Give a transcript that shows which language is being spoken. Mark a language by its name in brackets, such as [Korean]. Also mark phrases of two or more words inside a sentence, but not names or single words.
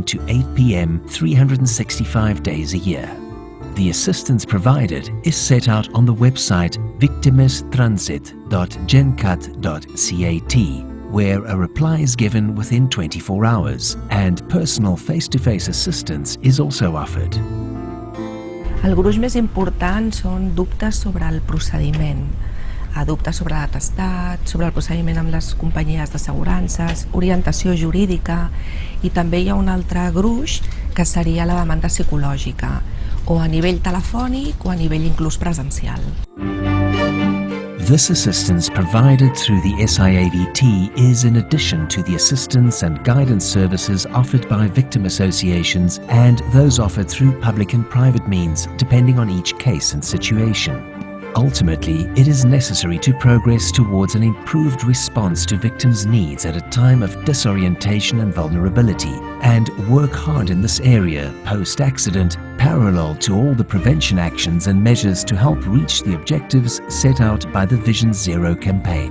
[English] to 8 p.m. 365 days a year. The assistance provided is set out on the website victimestransit.gencat.cat, where a reply is given within 24 hours and personal face-to-face assistance is also offered. [Catalan] El gruix més important són dubtes sobre el procediment, dubtes sobre l'atestat, sobre el procediment amb les companyies d'assegurances, orientació jurídica, i també hi ha un altre gruix que seria la demanda psicològica, o a nivell telefònic o a nivell inclús presencial. [English] This assistance provided through the SIAVT is in addition to the assistance and guidance services offered by victim associations and those offered through public and private means, depending on each case and situation. Ultimately, it is necessary to progress towards an improved response to victims' needs at a time of disorientation and vulnerability, and work hard in this area post-accident, parallel to all the prevention actions and measures to help reach the objectives set out by the Vision Zero campaign.